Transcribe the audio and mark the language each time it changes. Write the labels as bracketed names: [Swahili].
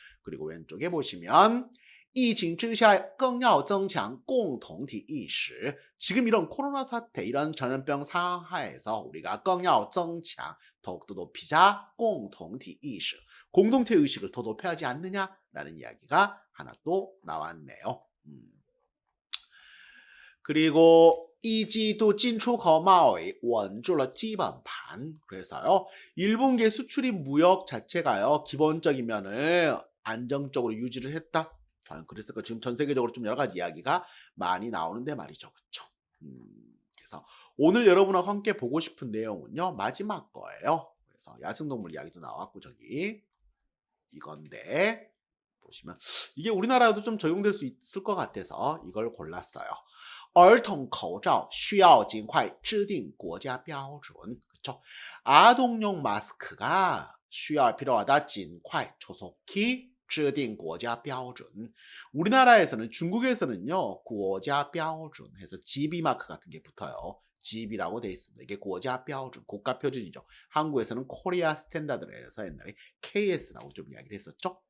[Korean] 그리고 왼쪽에 보시면 [Chinese] 疫情之下更要增强共同体意识 [Korean] 지금 이런 코로나 사태 이런 전염병 상하에서 우리가 [Chinese] 更要增强 [Korean] 더욱더 높이자 [Chinese] 共同体意识 [Korean] 공동체 의식을 더 높여야 하지 않느냐라는 이야기가 하나 또 나왔네요. 그리고 [Chinese] 一季度进出口贸易稳住了基本盘 [Korean] 그래서요. 1분기 수출입 무역 자체가요. 기본적인 면을 안정적으로 유지를 했다. 과연 그랬을까? 지금 전 세계적으로 좀 여러 가지 이야기가 많이 나오는데 말이죠. 그렇죠? 그래서 오늘 여러분하고 함께 보고 싶은 내용은요. 마지막 거예요. 그래서 야생동물 이야기도 나왔고 저기 이건데 보시면 이게 우리나라에도 좀 적용될 수 있을 것 같아서 이걸 골랐어요. [Chinese] 儿童口罩需要尽快制定国家标准 [Korean] 그렇죠? 아동용 마스크가 필요하다. 尽快 조속히 [Chinese] 制定国家标准 [Korean] 우리나라에서는 중국에서는요. 国家标准 해서 GB 마크 같은 게 붙어요. 집이라고 돼 있습니다. 이게 고자 표준, 국가 표준이죠. 한국에서는 코리아 스탠다드를 해서 옛날에 KS라고 좀 이야기를 했었죠.